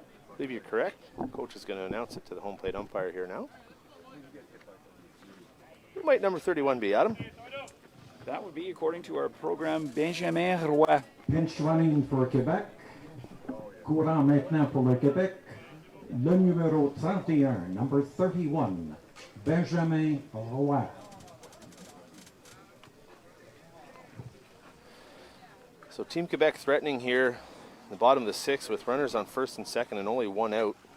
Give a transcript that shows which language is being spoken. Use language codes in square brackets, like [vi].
[en] I believe you're correct. Coach is going to announce it to the home plate umpire here now. Who might number 31 be, Adam? That would be, according to our program, Benjamin Roy. Pinch running for Québec. [fr] Courant maintenant pour le Québec. Le numéro 31, [en] number 31, [fr] Benjamin Roy. [en] So Team Quebec threatening here, the bottom of the 6th with runners on 1st and 2nd and only 1 out.